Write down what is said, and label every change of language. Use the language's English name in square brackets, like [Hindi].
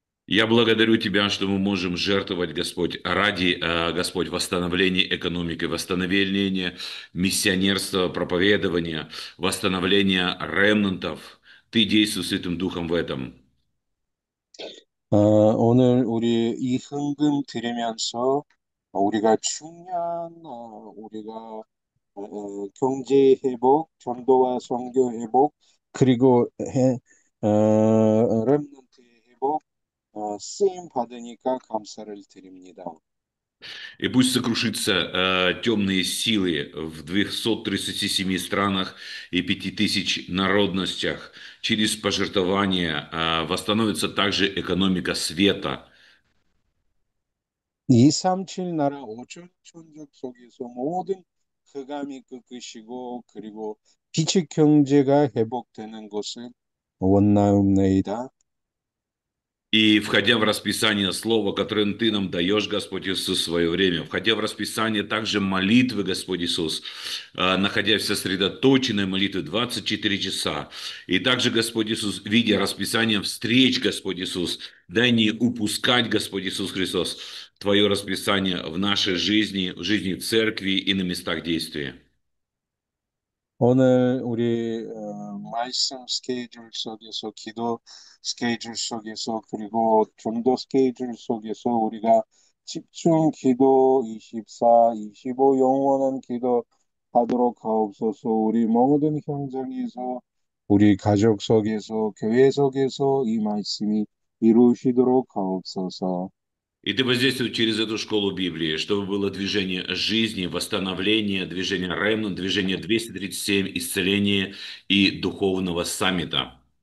[Russian] Я благодарю Тебя, что мы можем жертвовать, Господь, ради, Господь, восстановления экономики, восстановления миссионерства, проповедования, восстановления ремнантов. Ты действуешь Святым Духом в этом. [Korean] 오늘 우리 이 헌금 드리면서 우리가 중요한 우리가 경제 회복, 전도와 선교 회복, 그리고 렘넌트 회복 쓰임 받으니까 감사를 드립니다. [Russian] И пусть сокрушатся темные силы в 237 странах и 5000 народностях. Через пожертвования восстановится также экономика света. [Korean] 237 나라 5천 천족 속에서 모든 흑암이 꺾이시고 그리고 빛의 경제가 회복되는 것을 원하옵나이다. [Russian] И входя в расписание слова, которое Ты нам даешь, Господь Иисус, в свое время, входя в расписание также молитвы, Господь Иисус, находясь в сосредоточенной молитве 24 часа, и также, Господь Иисус, видя расписание встреч, Господь Иисус, дай не упускать, Господь Иисус Христос, Твое расписание в нашей жизни, в жизни церкви и на местах действия. [Korean] 오늘 우리 말씀 스케줄 속에서 기도 스케줄 속에서 그리고 전도 스케줄 속에서 우리가 집중 기도 24, 25 영원한 기도 하도록 하옵소서. 우리 모든 현장에서 우리 가족 속에서 교회 속에서 이 말씀이 이루어지도록 하옵소서. [Russian] И Ты воздействуй через эту школу Библии, чтобы было движение жизни, восстановление, движение Ремнант, движение 237, исцеление и духовного саммита.